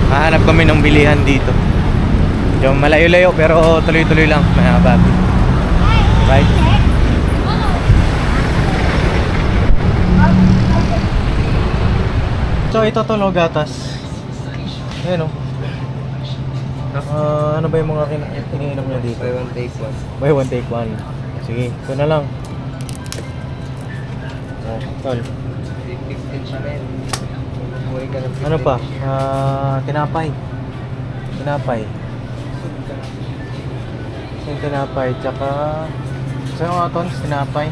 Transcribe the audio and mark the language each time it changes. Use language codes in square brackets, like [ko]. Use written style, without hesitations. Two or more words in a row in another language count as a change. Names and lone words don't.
[tl] At hahanap kami ng bilihan dito. Medyo malayo-layo pero tuloy-tuloy lang mga kapapi. [en] Right? So [tl] ito to no, gatas. Ayan o. Ano ba yung mga iniinom niya dito? [en] Buy one take one. Buy one take one. [tl] Sige, ito na lang. Oh, tol. 15 pa rin. Umuwi ka ng 15. Ano pa? Tinapay. Tinapay. Yung tinapay, tsaka... Saan nga tons? Tinapay.